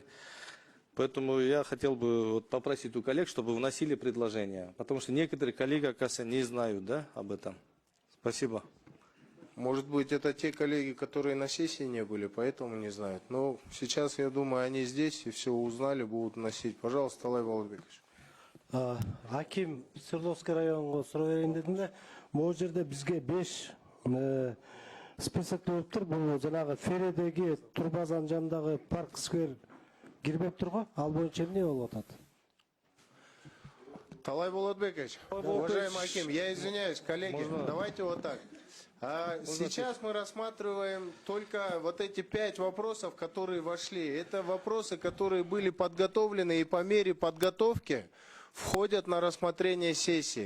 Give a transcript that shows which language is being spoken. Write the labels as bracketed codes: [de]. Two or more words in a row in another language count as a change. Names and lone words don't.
[ru] Поэтому я хотел бы вот попросить у коллег, чтобы вносили предложения, потому что некоторые коллеги, оказывается, не знают, да, об этом. Спасибо. Может быть, это те коллеги, которые на сессии не были, поэтому не знают. Но сейчас, я думаю, они здесь и все узнали, будут носить. Пожалуйста, Талай Балатбекович. [ky] Аким Свердловский районго суроо берейин дедим да, могу жерде бизге 5 список болуп тур. Бул жанагы Фередеги турбазанын жанындагы парк сквер кирбеп турго, ал боюнча эмне болуп атат? [ru] Талай Балатбекович, уважаемый Аким, я извиняюсь, коллеги, давайте вот так. Сейчас мы рассматриваем только вот эти 5 вопросов, которые вошли. Это вопросы, которые были подготовлены и по мере подготовки входят на рассмотрение сессии.